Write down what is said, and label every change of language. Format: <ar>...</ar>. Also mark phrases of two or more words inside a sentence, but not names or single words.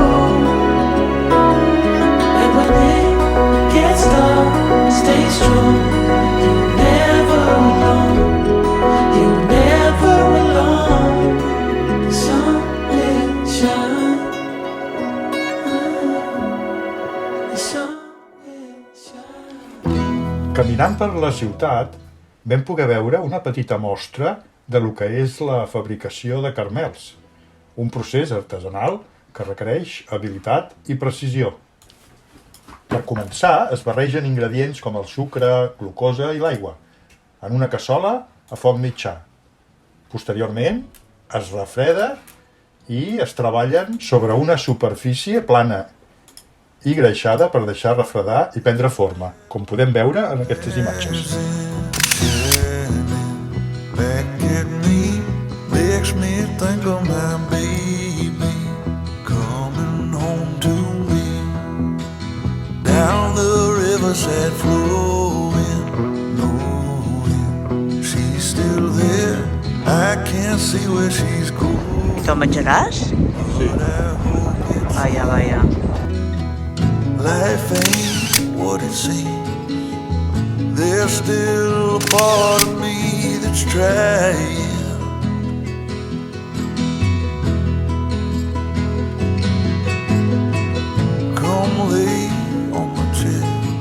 <en>And when it gets dark, stay strong. You're never alone. You're never alone. The sun will shine. The sun will shine.</en> <ca>Caminant per la ciutat, vam poder veure una petita mostra de lo que és la fabricació de caramels, un procés artesanal que requereix habilitat i precisió. Per començar, es barregen ingredients com el sucre, glucosa i l'aigua, en una cassola a foc mitjà. Posteriorment, es refreda i es treballen sobre una superfície plana i greixada per deixar refredar i prendre forma, com podem veure en aquestes imatges.</ca> <en>Back at me, makes me think of my baby coming home to me. Down the riverside flowing, knowing she's still there. I can't see where she's going.</en> <ca>I te'l menjaràs? Sí. Vaja, vaja.</ca> <en>Life ain't what it seems. There's still a part of me that's trying. Come lay on my chest.</en>